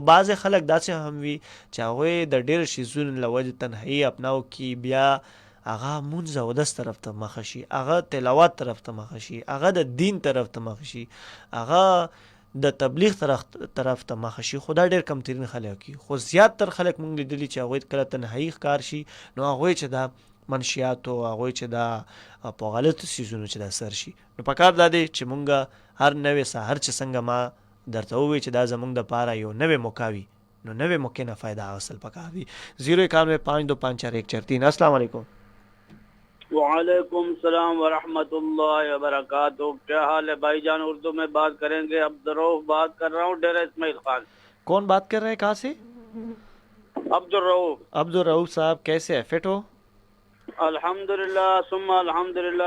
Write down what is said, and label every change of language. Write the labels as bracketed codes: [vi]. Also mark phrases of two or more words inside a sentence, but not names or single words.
[ps] بعضې خلک داسې هم وي چې هغوی د ډېر شیزونو له وجې تنهایي اپناو کړي بیا هغه مونځ اودس طرف ته مخه شي هغه تلاوت طرف ته مخه شي هغه د دین طرف ته مخه شي هغه د تبلیغ طرف ته مخه شي خو دا ډېر کمترین خلک وي خو زیات تر خلک مونږ لیدلي چې هغوی کله تنهایي ښکار شي نو هغوی چې دا منشیاتو هغوی چې دا په غلطو څیزونو چې دا سر شي. نو پکار دا دی چې مونږ هر نوې سهار چې څنګه ما درته ووی چې دا زمونږ دپاره یو نوې موقع وي نو نوې موقع نه فائدہ اخیستل پکار دي. [ar] 09152544143. السلام علیکم. وعلیکم السلام ورحمۃ اللہ وبرکاتہ. [ur] کیا حال ہے بھائی جان؟ اردو میں بات کریں گے. عبدالرؤف بات کر رہا ہوں ڈیرہ اسماعیل خان. کون بات کر رہے ہیں کہاں سے؟ عبدالرؤف. عبدالرؤف صاحب کیسے ہیں؟ فٹ ہو؟ [ar] الحمدللہ ثم الحمدللہ.